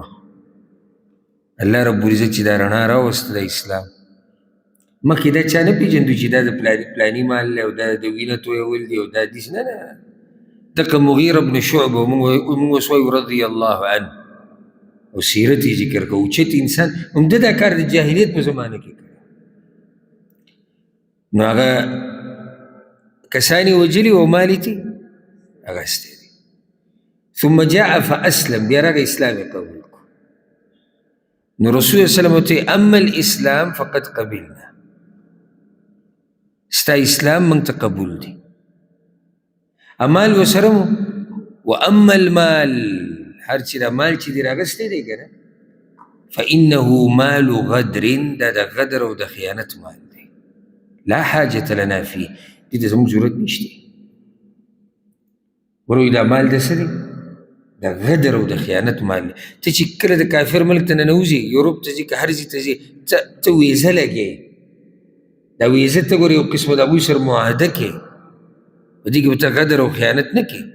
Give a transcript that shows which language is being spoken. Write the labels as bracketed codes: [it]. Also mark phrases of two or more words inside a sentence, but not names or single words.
[ps] الله رب العزت چې دا رڼا راوسته د اسلام مخکې دا چا نه پېژندو چې دا د پلاني مال دی او دا د وینه تویول دي او دا داسې نه دغه مغیره بن شعبه موږ اوس وایو [ar] رضی الله عنه [ps] او سیرت یې ذکر کوو اوچت انسان همده دا کار د جاهلیت په زمانه کې کوي. نو هغه کسان یې وجلي او مال یې ترې اخیستی دی. [ar] ثم جاء فاسلم [ps] بیا راغی اسلام یې قبول کړو. نو رسول [ar] صلی الله علیه وسلم [ps] ورته [ar] اما الاسلام فقد قبلنا [ps] ستا اسلام موږ ته قبول دی. امال ورسره مو و [ar] اما المال [ps] هر چې دا مال چې دې راغستی دی که نه [ar] فانه مال غدر [ps] دا د غدر او د خیانت مال دی. [ar] لا حاجة لنا فيه [ps] دې ته زموږ ضرورت نشته. وروي دا مال د څه دی؟ د غدر او د خیانت مال دی. ته چې کله د کافر ملک ته ننوځې یوروپ ته ځې که هر ځای ته ځې ته ویزه لګې دا ویزه ته ګورې یو قسمه د هغوی سره معاهده کې په دې کې به ته غدر او خیانت نه کې.